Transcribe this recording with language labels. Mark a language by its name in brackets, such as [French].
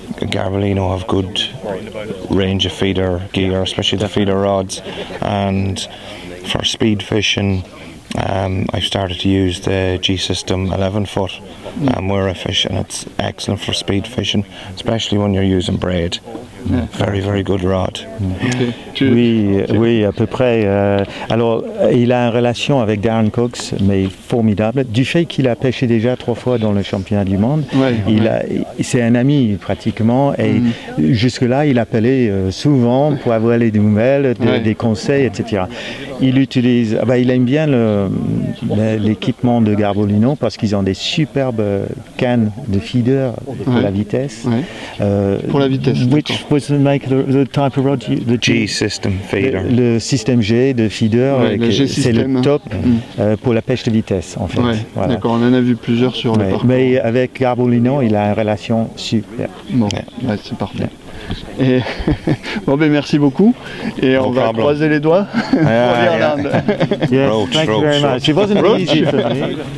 [English] Garbolino have good range of feeder gear, especially the feeder rods, and for speed fishing I've started to use the G System 11 foot where I fish, and it's excellent for speed fishing, especially when you're using braid. Very, very good rod. [French] Oui, à peu près. Alors, il a une relation avec Darren Cox, mais formidable. Du fait qu'il a pêché déjà 3 fois dans le championnat du monde, c'est un ami pratiquement. Et jusque-là, il appelait souvent pour avoir les nouvelles, des conseils, etc. Il utilise, il aime bien l'équipement de Garbolino parce qu'ils ont des superbes cannes de feeder pour la vitesse. Pour la vitesse. [English] Which was the type of rod? The G system feeder. [French] Le système G de feeder, c'est le top pour la pêche de vitesse en fait. Voilà. D'accord, on en a vu plusieurs sur le parcours. Mais avec Garbolino, il a une relation super. Bon, c'est parfait. Et bon, merci beaucoup. Et on va croiser les doigts pour l'Irlande. [English] Yes, thank you very much. It wasn't easy for me.